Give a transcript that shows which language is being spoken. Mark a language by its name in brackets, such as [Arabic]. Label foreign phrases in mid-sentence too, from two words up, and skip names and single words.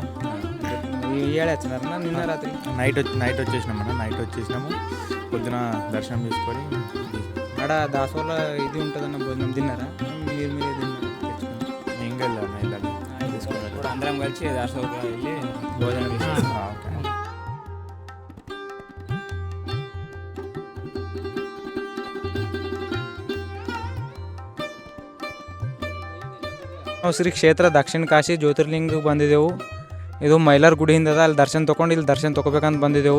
[Telugu] ఏడు వచ్చినారన్న? నిన్న రాత్రి నైట్ వచ్చేసినామన్న. నైట్ వచ్చేసినాము, పొద్దున దర్శనం చేసుకొని ఆడ దాసోళ్ళ ఇది ఉంటుందన్న, భోజనం తిన్నారా? మీరే తిన్నారా? ఇంకా వెళ్ళాలి తీసుకొని ఇప్పుడు అందరం కలిసి దాసోగా వెళ్ళి భోజనం చేసి [Kannada] ನಾವು ಶ್ರೀ ಕ್ಷೇತ್ರ ದಕ್ಷಿಣ ಕಾಶಿ ಜ್ಯೋತಿರ್ಲಿಂಗಕ್ಕೆ ಬಂದಿದ್ದೆವು. ಇದು ಮೈಲಾರ ಗುಡಿಯಿಂದ ಅದ, ಅಲ್ಲಿ ದರ್ಶನ ತೊಗೊಂಡು ಇಲ್ಲಿ ದರ್ಶನ ತೊಗೋಬೇಕಂತ ಬಂದಿದ್ದೆವು.